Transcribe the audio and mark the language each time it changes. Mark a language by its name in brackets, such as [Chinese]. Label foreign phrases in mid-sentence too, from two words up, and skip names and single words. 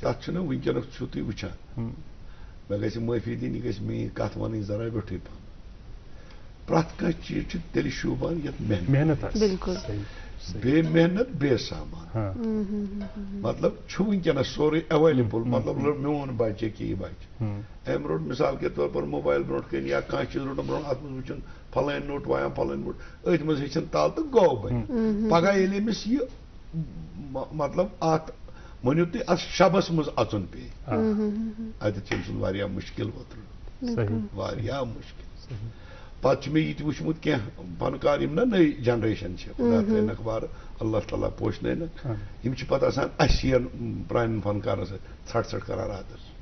[Kashmiri] تتھ چھُنہٕ وٕنکیٚنس چھُو تُہۍ وٕچھان مےٚ گژھِ معٲفی دِنۍ یہِ گژھِ میٛٲنۍ کتھ وَنٕنۍ ذرا ویوٚٹھٕے پہم پرٛٮ۪تھ کانٛہہ چیٖز چھُ تیٚلہِ شوٗبان یتھ محنت بیٚیہِ محنت بیٚیہِ سامان مطلب چھُ وٕنکیٚنس سورُے ایویلیبل مطلب میون بچہِ ییٚکیٛاہ یہِ بچہِ أمۍ روٚٹ [Urdu] مِثال کے طور پر [Kashmiri] موبایل برونٛٹھ کَنۍ یا کانٛہہ چیٖز روٚٹُم برونٛٹھ اتھ منٛز وٕچھُن فلٲنۍ نوٹ وایان فلٲنۍ نوٹ أتھۍ منٛز ہیٚچھِن تل تہٕ گوٚو بنہِ پگاہ ییٚلہِ أمِس یہِ مطلب اتھ ؤنِو تُہۍ اتھ شبس منٛز اژُن پیٚیہِ اتٮ۪تھ چھُ أمۍ سُنٛد واریاہ مُشکِل ووترُن واریاہ مُشکِل پتہٕ چھُ مےٚ یہِ تہِ وٕچھمُت کینٛہہ فنکار یِم نا نٔے جنریشن چھِ خۄدا تھٲینکھ وارٕ اللہ تعالیٰ پوشنٲینکھ یِم چھِ پتہٕ آسان اَسہِ یَن پرٛانٮ۪ن فنکارن سۭتۍ ژھٹ ژھٹ کران راتس